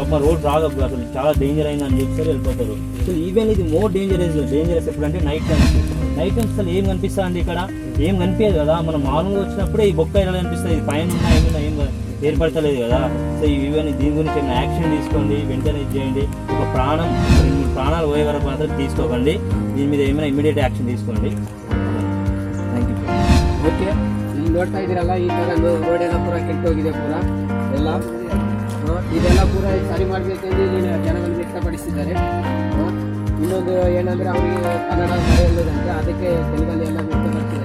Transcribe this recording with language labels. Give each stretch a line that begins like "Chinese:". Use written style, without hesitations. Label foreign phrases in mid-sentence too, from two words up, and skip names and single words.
Telugu: అమ్మ రోడ్ రాగా అసలు చాలా డేంజర్ అయిందని చెప్తారు, వెళ్ళిపోతారు.
English: so even
Telugu: ఇది
English: more dangerous
Telugu: ఎప్పుడంటే
English: night times
Telugu: అసలు ఏం కనిపిస్తుంది ఇక్కడ, ఏం కనిపించదు కదా. మనం మామూలుగా వచ్చినప్పుడే ఈ బొక్క ఎలా కనిపిస్తుంది, పైన ఏం ఏర్పడతలేదు కదా.
English: so even
Telugu: దీని గురించి ఏమైనా యాక్షన్ తీసుకోండి, వెంటనే చేయండి. ఒక ప్రాణం 2-3 ప్రాణాలు పోయే వరకు మాత్రం తీసుకోకండి. దీని మీద ಏమైనా
English: immediate action
Telugu: తీసుకోండి.
English: thank you.
Kannada: ಓಕೆ, ಇಲ್ಲಿ ನೋಡ್ತಾ ಇದ್ದೀರಲ್ಲ, ಈ ಥರ ರೋಡ್ ಎಲ್ಲ ಪೂರ ಕೆಟ್ಟೋಗಿದೆ. ಪೂರ ಎಲ್ಲ ಇದೆಲ್ಲ ಪೂರ ಸರಿ ಮಾಡಬೇಕೆಂದು ಇಲ್ಲಿ ಜನಗಳು ವ್ಯಕ್ತಪಡಿಸಿದ್ದಾರೆ. ಇನ್ನೊಂದು ಏನಂದರೆ ಅವರಿಗೆ ಕನ್ನಡ ಬರೆಯಲ್ಲದಂತೆ, ಅದಕ್ಕೆ ತೆಲುಗಲ್ಲಿ ಎಲ್ಲ ವ್ಯಕ್ತಪಡಿಸಿದ್ದಾರೆ.